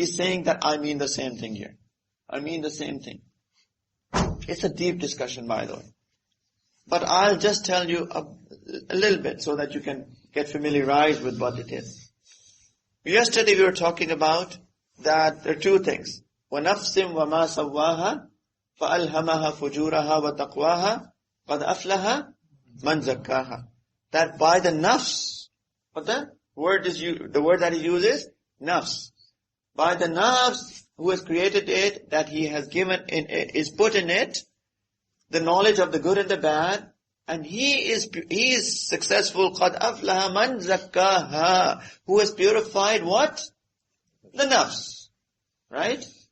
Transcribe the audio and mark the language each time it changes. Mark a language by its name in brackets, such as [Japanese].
[English] He's saying that I mean the same thing here. I mean the same thing. It's a deep discussion, by the way. But I'll just tell you a little bit so that you can get familiarized with what it is. Yesterday we were talking about that there are two things. [Arabic] وَنَفْسٍ وَمَا سَوَّاهَا فَأَلْهَمَهَا فُجُورَهَا وَتَقْوَاهَا قَدْ أَفْلَهَا مَنْ زَكَّاهَا. [English] That by the nafs, The word that he uses, nafs. By the nafs, who has created it, that he has is put in it, the knowledge of the good and the bad, and he is successful. [Arabic] قَدْ أَفْلَهَ مَنْ زَكَّاهَا, [English] who has purified what? The nafs. Right?